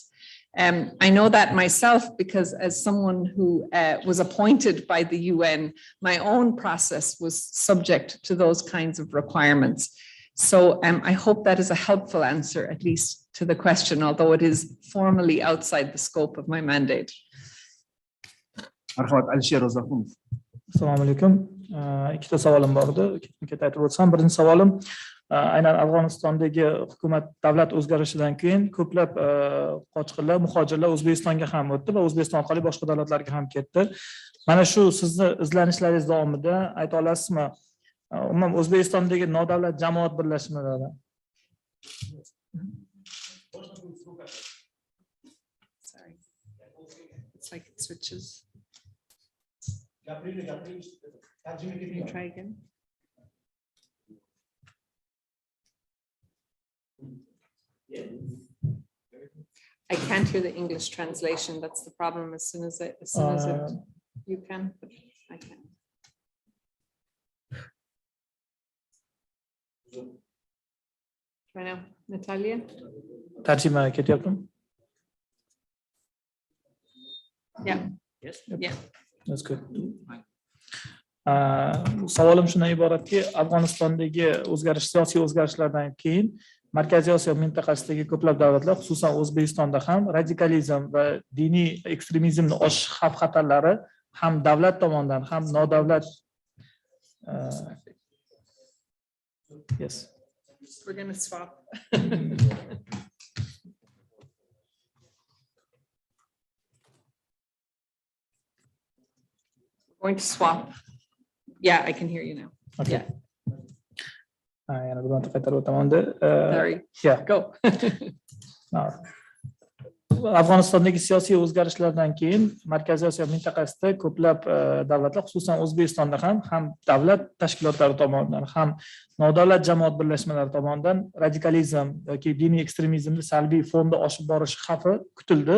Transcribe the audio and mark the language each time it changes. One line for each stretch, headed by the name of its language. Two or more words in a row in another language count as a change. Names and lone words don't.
English: I know that myself because as someone who was appointed by the UN, my own process was subject to those kinds of requirements. So I hope that is a helpful answer, at least to the question, although it is formally outside the scope of my mandate.
Uzbek: Marhamat, Alisher Ro'zaxunov. Assalomu alaykum. Ikkita savolim bor edi. Ikkita aytib o'tsam, birinchi savolim aynan Afg'onistondagi hukumat davlat o'zgarishidan keyin ko'plab qochqinlar, muhojirlar O'zbekistonga ham o'tdi va O'zbekiston orqali boshqa davlatlarga ham ketdi. Mana shu sizni izlanishlaringiz davomida ayta olasizmi? Umuman O'zbekistondagi nodavlat jamoat birlashmalari.
English: Sorry. It's like it switches. Can you try again? I can't hear the English translation. That's the problem. As soon as you can, but I can't. Try now, Natalia.
Uzbek: Tarjima ketyaptimi?
English: Yeah. Yes. Yeah. That's good.
Uzbek: Savolim shundan iboratki, Afg'onistondagi siyosiy o'zgarishlardan keyin Markaziy Osiyo mintaqasidagi ko'plab davlatlar, xususan O'zbekistonda ham radikalizm va diniy ekstremizmni oshish xavf-xatarlari ham davlat tomonidan, ham nodavlat yes.
English: We're going to swap. Going to swap. Yeah, I can hear you now. Okay. Yeah.
Uzbek: Yana bir marta qaytarib o'taman-da.
English: Sorry. Yeah. Go.
Uzbek: Afg'onistondagi siyosiy o'zgarishlardan keyin Markaziy Osiyo mintaqasida ko'plab davlatlar, xususan O'zbekistonda ham davlat tashkilotlari tomonidan, ham nodavlat jamoat birlashmalari tomonidan radikalizm yoki diniy ekstremizmni salbiy fonda oshib borishi xavfi kutildi.